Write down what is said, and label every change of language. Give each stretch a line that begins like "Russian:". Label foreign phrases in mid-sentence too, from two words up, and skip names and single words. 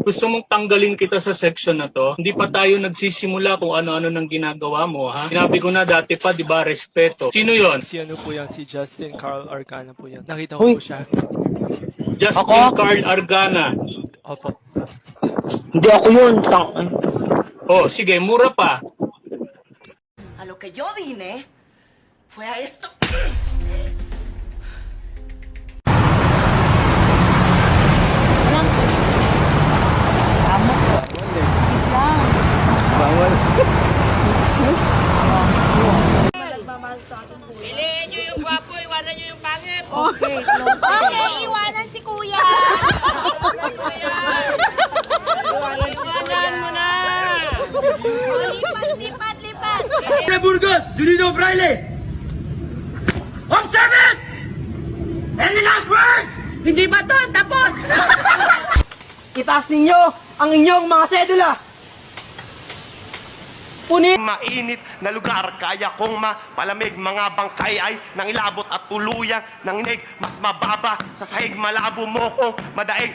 Filipino: Gusto mong tanggalin kita sa section na to? Hindi pa tayo nagsisimula kung ano-ano nang ginagawa mo, ha? Sinabi ko na dati pa, di ba, respeto. Sino yon? Si ano po yan, si Justin Carl Arcana po yan. Nakita ko po siya. Justin Carl Argana. Opo. Hindi ako yun, Oh, sige, mura pa.
Spanish: A lo que yo vine fue a esto.
Filipino: Piliin nyo yung gwapo, iwanan nyo yung pangit. Okay, iwanan si kuya. Iwanan mo na. Lipat, lipat.
English: Burgos, Julino Braille! Observe it! Any last words?
Filipino: Hindi ba to? Tapos! Itaas ninyo ang inyong mga sedula. Mainit na lugar, kaya kong mapalamig. Mga bangkay ay nangilabot at tuluyang nanginig. Mas mababa sa sahig, malabo mo kong madaig.